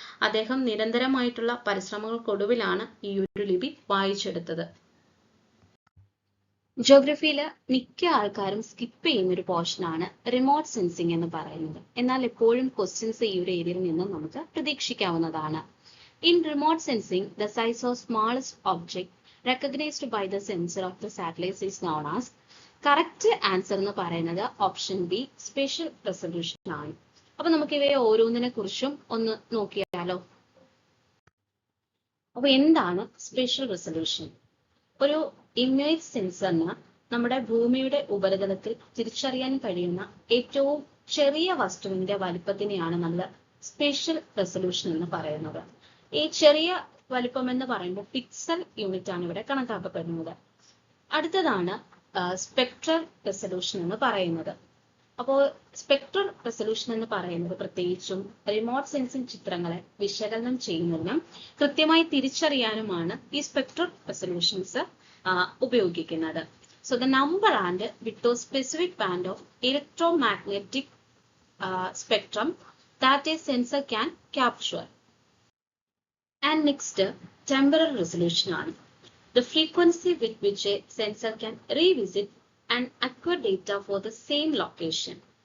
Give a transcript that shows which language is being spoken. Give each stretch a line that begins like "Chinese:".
Malayalam: അദ്ദേഹം നിരന്തരമായിട്ടുള്ള പരിശ്രമങ്ങൾക്കൊടുവിലാണ് ഈ ഒരു ലിപി വായിച്ചെടുത്തത്. ജോഗ്രഫിയിൽ മിക്ക ആൾക്കാരും സ്കിപ്പ് ചെയ്യുന്ന ഒരു പോർഷനാണ് റിമോട്ട് സെൻസിങ് എന്ന് പറയുന്നത്. എന്നാൽ എപ്പോഴും ക്വസ്റ്റ്യൻസ് ഈ ഒരു ഏരിയയിൽ നിന്നും നമുക്ക് പ്രതീക്ഷിക്കാവുന്നതാണ്.
English: In remote sensing, the size of smallest object recognized by the sensor of the satellite is known as.
Malayalam: Correct answer എന്ന് പറയുന്നത് ഓപ്ഷൻ ബി സ്പേഷ്യൽ റെസൊല്യൂഷൻ ആണ്. അപ്പൊ നമുക്ക് ഇവയെ ഓരോന്നിനെ കുറിച്ചും ഒന്ന് നോക്കിയാലോ. അപ്പൊ എന്താണ് സ്പേഷ്യൽ റെസൊല്യൂഷൻ? ഒരു ഇമേജ് സെൻസറിന് നമ്മുടെ ഭൂമിയുടെ ഉപരിതലത്തിൽ തിരിച്ചറിയാൻ കഴിയുന്ന ഏറ്റവും ചെറിയ വസ്തുവിന്റെ വലിപ്പത്തിനെയാണ് നമ്മൾ സ്പേഷ്യൽ റെസൊല്യൂഷൻ എന്ന് പറയുന്നത്. ഈ ചെറിയ വലിപ്പം എന്ന് പറയുമ്പോൾ പിക്സൽ യൂണിറ്റ് ആണ് ഇവിടെ കണക്കാക്കപ്പെടുന്നത്. അടുത്തതാണ് സ്പെക്ട്രൽ റെസൊല്യൂഷൻ എന്ന് പറയുന്നത്. അപ്പോൾ സ്പെക്ട്രൽ റെസൊല്യൂഷൻ എന്ന് പറയുന്നത് പ്രത്യേകിച്ചും റിമോട്ട് സെൻസിംഗ് ചിത്രങ്ങളെ വിശകലനം ചെയ്യുന്നതിനും കൃത്യമായി തിരിച്ചറിയാനുമാണ് ഈ സ്പെക്ട്രൽ റെസൊല്യൂഷൻസ് ഉപയോഗിക്കുന്നത്.
English: So the number and width specific band of electromagnetic spectrum that a sensor can capture. And next, temporal resolution ആണ്. The frequency with which a sensor can revisit and acquire data for the same location.